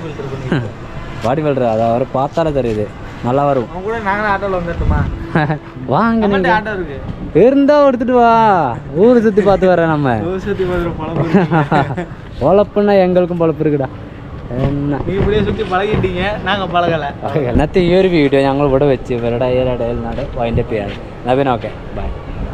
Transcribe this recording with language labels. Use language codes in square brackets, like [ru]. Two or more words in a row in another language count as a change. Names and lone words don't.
[ta] பாடி பில்டர், அதை அவர் பார்த்தாலே தெரியுது, நல்லா வரும். கூட நாங்களும் ஆட்டோவில் வந்துட்டுமா? வாங்க, நீங்கள் ஆட்டோ இருக்கு இருந்தால் எடுத்துட்டு வா, ஊர் சுற்றி பார்த்து வரேன். நம்ம சுற்றி பார்த்துருவோம். பொழப்புன்னா எங்களுக்கும் பொழப்பு இருக்குடா. என்ன நீங்கள் இப்படியே சுற்றி பழகிட்டீங்க, நாங்கள் പഴകല. [ml] എന്നത്തെ ഈ ഒരു വീഡിയോ ഞങ്ങൾ ഇവിടെ വെച്ച് ഇവരുടെ വൈൻഡപ്പ് ചെയ്യാണ്. നവീൻ ഓക്കെ ബൈ.